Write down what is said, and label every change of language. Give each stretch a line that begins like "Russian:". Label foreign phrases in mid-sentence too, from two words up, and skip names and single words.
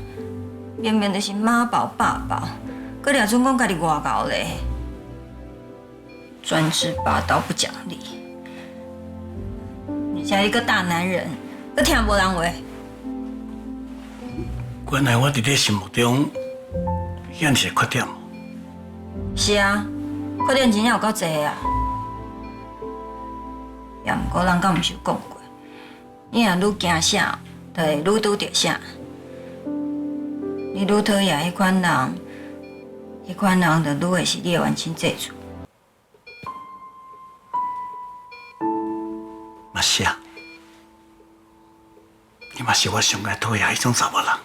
Min Nan Chinese: 明明就是妈宝爸宝，搁俩准讲家己外高嘞，专制霸道不讲理，而且你个大男人，搁听无人话。原来我伫你心目中，遐是个缺点。是啊，缺点真正有够侪啊。也毋过人敢毋是有讲过，你若愈惊啥，就会愈拄着啥。你愈讨厌迄款人，迄款人就愈会是你的冤亲债主。嘛是啊，你嘛是我上爱讨厌迄种查某人。